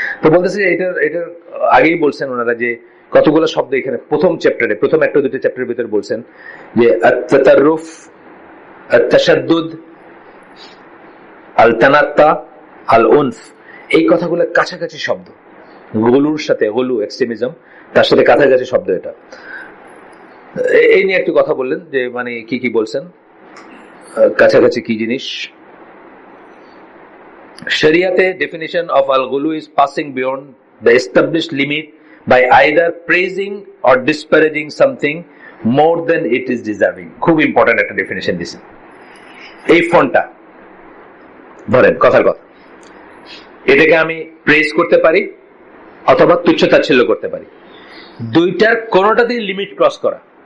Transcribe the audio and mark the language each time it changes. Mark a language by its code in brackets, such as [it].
[bn] তো বলতেছে যে এটার আগেই বলছেন ওনারা যে কতগুলো শব্দ এখানে প্রথম চ্যাপ্টারে, প্রথম একটা দুটো চ্যাপ্টারের ভিতরে বলছেন যে আত-তাতাররুফ, আত-তাশাদ্দুদ, আল-তানাত্তা, আল-উনফ, এই কথাগুলো কাছাকাছি শব্দ। গুলুর সাথে, গুলু এক্সট্রিমিজম, তার সাথে কাছাকাছি শব্দ এটা। এই নিয়ে একটু কথা বললেন যে মানে কি কি বলছেন, কাছাকাছি কি জিনিস। [en] শরিয়াতে definition of al-ghulu is passing beyond the established limit by either praising or disparaging something more than it is deserving. [bn] খুব ইম্পর্টেন্ট একটা ডেফিনিশন দিয়েছেন। এই ফোনটা ধরেন, কথার কথা, এটাকে আমি প্রেজ করতে পারি অথবা তুচ্ছ-তাচ্ছিল্য করতে পারি। দুইটার কোনোটাতেই লিমিট ক্রস করা।